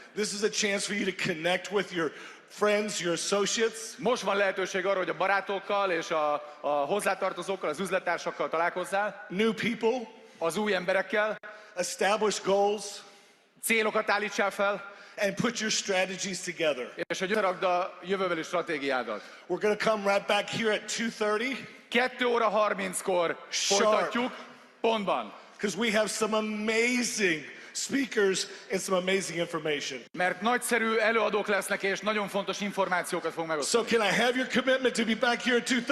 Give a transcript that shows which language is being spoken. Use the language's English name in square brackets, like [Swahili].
[English] This is a chance for you to connect with your friends, your associates. [Hungarian] Most van lehetőség arra, hogy a barátokkal és a hozzátartozókkal, az üzlettársakkal találkozzál. [English] New people. [Hungarian] Az új emberekkel. [English] Establish goals. [Hungarian] Célokat állítsál fel. [English] And put your strategies together. [Hungarian] És hogy összerakd a jövőbeli stratégiádat. [English] We're going to come right back here at 2:30. [Hungarian] 2 óra 30-kor folytatjuk, pontban. [English] Because we have some amazing speakers and some amazing information. [Hungarian] Mert nagyszerű előadók lesznek, és nagyon fontos információkat fog megosztani. [English] So can I have your commitment to be back here at 2:30?